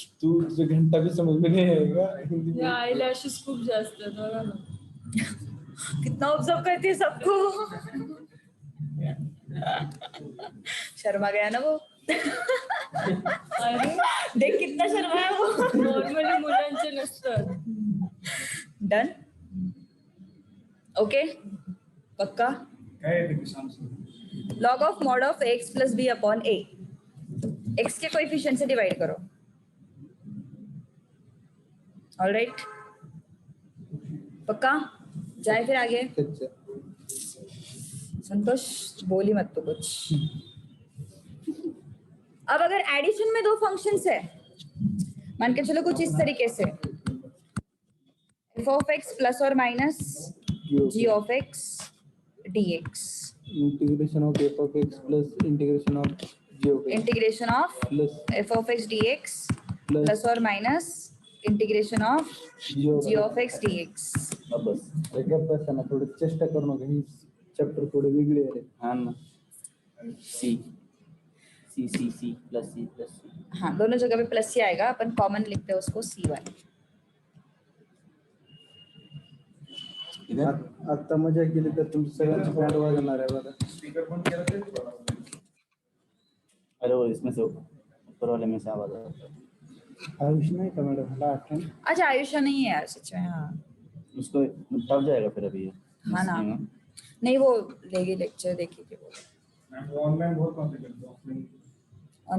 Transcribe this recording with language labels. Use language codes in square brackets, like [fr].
[hi] तू तुझे घंटा भी समझ में नहीं आएगा हिंदी में [mr] या आईलॅशेस खूप जास्त आहेत बघा ना। [hi] कितना ऑब्जर्व करती है सबको। शर्मा गया ना वो। अरे देख कितना शर्मा है वो। [mr] नॉर्मली मुलांचे नसतात। [hi] डन ओके पक्का। [mr] काय आहे ते answer [hi] log of mod of x plus B upon A, x के कोएफिशिएंट से डिवाइड करो। ऑलराइट पक्का। जाए फिर आगे। अच्छा संतोष बोली मत तो कुछ। अब अगर एडिशन में दो फंक्शंस है, मान के चलो कुछ इस तरीके से f of x प्लस और minus g of x dx integration of f of x plus integration of g of x integration of plus f of x dx plus और minus integration of g of x dx। अब बस [mr] गप्प बसा ना थोडं चेष्टा करू नका ही chapter थोडे वेगळे आहे [hi] हाँ ना सी सी सी सी प्लस सी हाँ दोनों जगह पे प्लस ही आएगा, अपन कॉमन लिखते हैं उसको c1। इधर [mr] आता मजा केली तर तुमची सगळ्यांची पॅन्ट वाजणार आहे बघा स्पीकर बंद केला ते [hi] अरे वो इसमें से ऊपर वाले में से आवाज आ रहा है। आयुष नहीं था मैडम, लास्ट टाइम अच्छा आयुषा नहीं है यार सच में। हाँ उसको टफ जाएगा फिर अभी ये। हाँ ना, नहीं वो लेगी लेक्चर देखेगी वो। मैम वो ऑनलाइन बहुत बातें करते हैं, ऑफलाइन